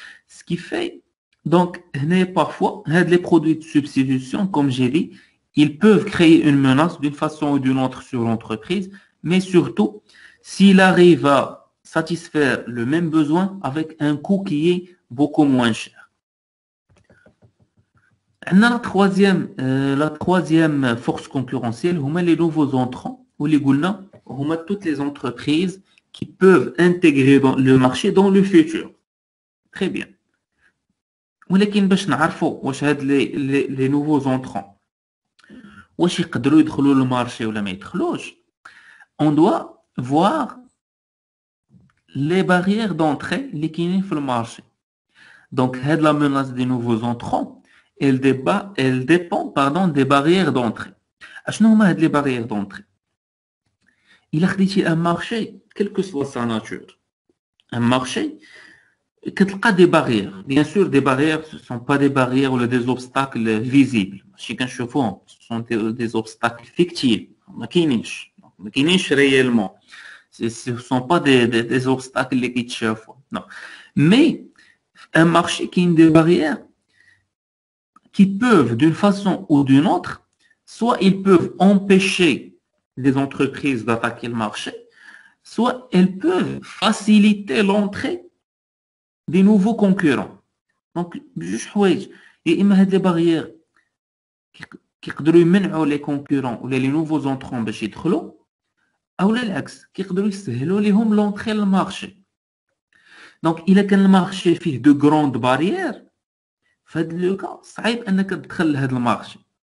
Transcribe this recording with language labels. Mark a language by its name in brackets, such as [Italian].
[French] Ce qui fait, donc, parfois, les produits de substitution, comme j'ai dit, ils peuvent créer une menace d'une façon ou d'une autre sur l'entreprise, mais surtout, s'il arrive à satisfaire le même besoin avec un coût qui est beaucoup moins cher. La troisième force concurrentielle, les nouveaux entrants, ou les toutes les entreprises qui peuvent intégrer dans le marché dans le futur. Très bien. [Arabic] ولكن باش نعرفوا واش هاد [French] les nouveaux entrants [Arabic] واش يقدروا يدخلوا للمارشي ولا ما يدخلوش. [French] On doit voir les barrières d'entrée [Arabic] اللي كاينين في المارشي. [French] Donc [Arabic] هاد [French] la menace des nouveaux entrants, elle dépend des barrières d'entrée. [Arabic] اشنو هما هاد [French] les barrières d'entrée? Il a [Arabic] خديتي [French] un marché, quelle que soit sa nature. Un marché, [Arabic] كتلقى [French] des barrières. Bien sûr, des barrières, ce ne sont pas des barrières ou des obstacles visibles. Ce sont des obstacles fictifs. [Arabic] ما كاينينش [French] réellement. Ce ne sont pas des obstacles [Arabic] اللي كيتشافوا. [French] Non. Mais un marché qui a des barrières qui peuvent, d'une façon ou d'une autre, soit ils peuvent empêcher les entreprises d'attaquer le marché, soit elles peuvent faciliter l'entrée des nouveaux concurrents. [Arabic] Donc, جوج حوايج يا اما هاد لي باريير كيقدروا يمنعوا لي كونكورون ولا لي نوفوز انترون باش يدخلوا اولا العكس كيقدروا يسهلوا لهم لونطري للمارشي. دونك الا كان المارشي فيه دو غروند باريير فهاد لو كا صعيب انك تدخل لهاد المارشي.